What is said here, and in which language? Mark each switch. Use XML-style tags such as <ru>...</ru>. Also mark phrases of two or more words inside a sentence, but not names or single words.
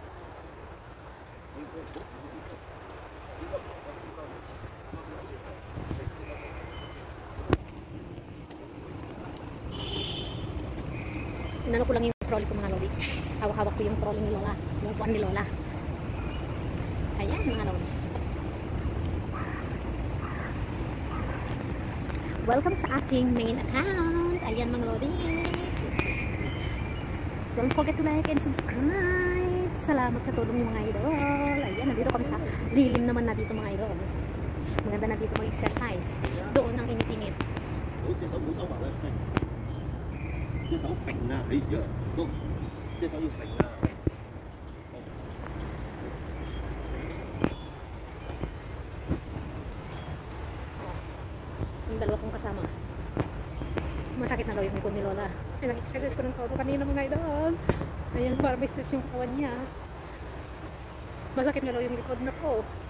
<tl>Inano ko lang yung trolley ko mga lodi. Hawak-hawak ko yung trolley ni Lola. Yung buwan ni Lola. Ayan mga lods. Welcome sa aking</tl> <en>main account.</en> <tl>Ayan mga lodi.</tl> <en>Don't forget to like and subscribe.</en> <tl>Salamat sa tulong ng mga idol. Ayan, nandito kami sa lilim naman na dito mga idol. Maganda na dito mag-exercise. Doon ang init-init.</tl> <yue>隻手唔好收埋啦，揈，隻手揈啊！哎呀，都隻手要揈啊！</yue> <tl>Yung dalawa kong kasama. Masakit na daw yung likod ni Lola. Ay, nag-exercise ko ng todo kanina mga idol. Ayan, para may stress yung katawan niya. Masakit na daw yung likod na ko.</tl>